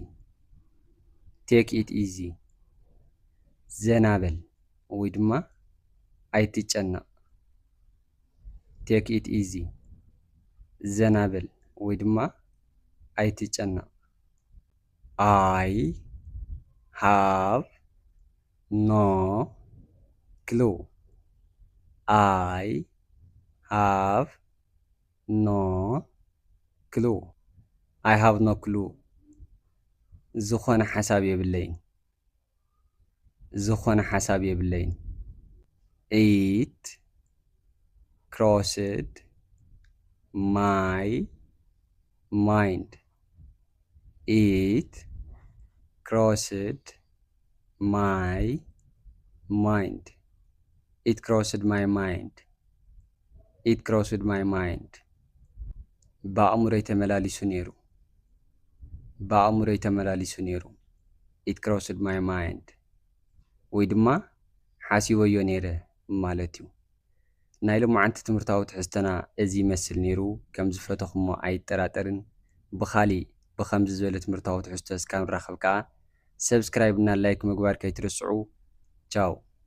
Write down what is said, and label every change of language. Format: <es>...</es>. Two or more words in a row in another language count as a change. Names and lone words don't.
<en>take it easy</en> <ti>ዘና በል ወይ ድማ ኣይትጨነቕ</ti> <en>take it easy</en> <ti>ዘና በል ወይ ድማ ኣይትጨነቕ</ti> <en>I have no clue I have no clue I have no clue</en> <ti>ዝኾነ ሓሳብ የብለይን ዝኾነ ሓሳብ የብለይን</ti> <en>it crossed my mind it crossed my mind it crossed my mind it crossed my mind በአእምሮዬ</en> <ti>ተመላልሱ ነይሩ በአእምሮዬ ተመላልሱ ነይሩ</ti> <en>it crossed my mind</en> <ti>ወይ ድማ ሓሲበዮ ነይረ ማለት እዩ ናይ ሎማዓንቲ ትምህርታዊ ትሕዝቶና እዚ ይመስል ነይሩ ከም ዝፈተኹሞ ኣይጠራጠርን ብኻሊእ ብኸምዚ ዝበለ ትምህርታዊ ትሕዝቶ እስካብ ንራኸብ ከዓ ሰብስክራይብ እና ላይክ ምግባር ከይትርስዑ ቻው</ti>